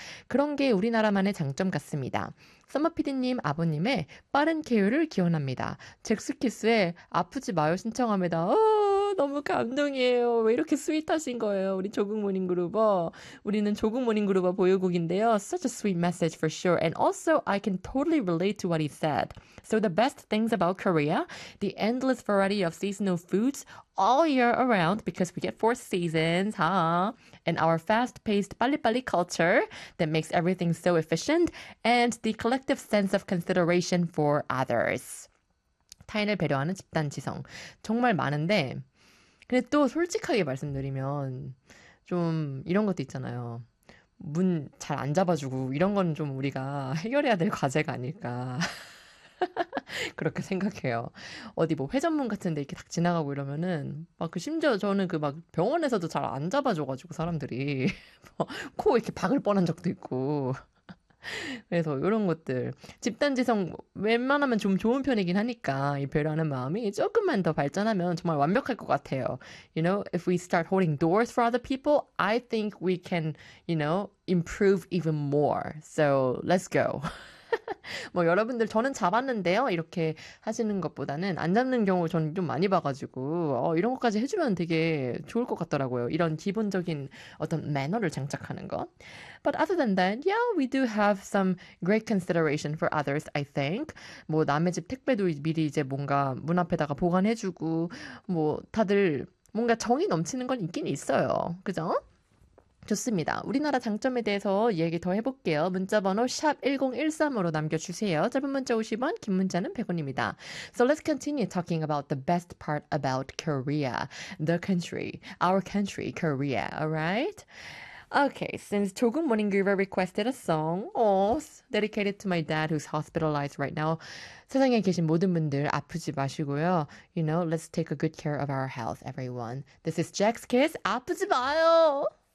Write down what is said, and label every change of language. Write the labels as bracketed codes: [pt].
[ko] 그런 게 우리나라만의 장점 같습니다. 썸머피디님 아버님의 빠른 케어를 기원합니다. 잭스키스의 아프지 마요 신청합니다. 너무 감동이에요. 왜 이렇게 스윗하신 거예요? 우리 조국 모닝 그룹어. 우리는 조국 모닝 그룹어 보유국인데요. [en] Such a sweet message for sure. And also I can totally relate to what he said. So the best things about Korea, the endless variety of seasonal foods all year around because we get four seasons, huh? And our fast-paced 빨리빨리 culture that makes everything so efficient and the collective sense of consideration for others. [ko] 타인을 배려하는 집단지성. 정말 많은데 근데 또 솔직하게 말씀드리면 좀 이런 것도 있잖아요. 문 잘 안 잡아주고 이런 건 좀 우리가 해결해야 될 과제가 아닐까 그렇게 생각해요. 어디 뭐 회전문 같은 데 이렇게 딱 지나가고 이러면은 막 그 심지어 저는 그 막 병원에서도 잘 안 잡아줘가지고 사람들이 뭐 코 이렇게 박을 뻔한 적도 있고 그래서 이런 것들 집단지성 웬만하면 좀 좋은 편이긴 하니까 이 배려하는 마음이 조금만 더 발전하면 정말 완벽할 것 같아요. [en] You know, if we start holding doors for other people, I think we can, you know, improve even more. So let's go. [ko] 뭐 여러분들 저는 잡았는데요 이렇게 하시는 것보다는 안 잡는 경우 저는 좀 많이 봐가지고 이런 것까지 해주면 되게 좋을 것 같더라고요. 이런 기본적인 어떤 매너를 장착하는 거. [en] But other than that, yeah, we do have some great consideration for others, I think. [ko] 뭐 남의 집 택배도 미리 이제 뭔가 문 앞에다가 보관해주고 뭐 다들 뭔가 정이 넘치는 건 있긴 있어요. 그죠? 좋습니다. 우리나라 장점에 대해서 얘기 더 해볼게요. 문자번호 샵1013으로 남겨주세요. 짧은 문자 50원, 긴 문자는 100원입니다. [en] So let's continue talking about the best part about Korea. The country, our country, Korea, alright? Okay, since 조국 모닝 그룹 requested a song, dedicated to my dad who's hospitalized right now. [ko] 세상에 계신 모든 분들 아프지 마시고요. [en] You know, let's take a good care of our health, everyone. This is Jack's Kiss. 아프지 마요!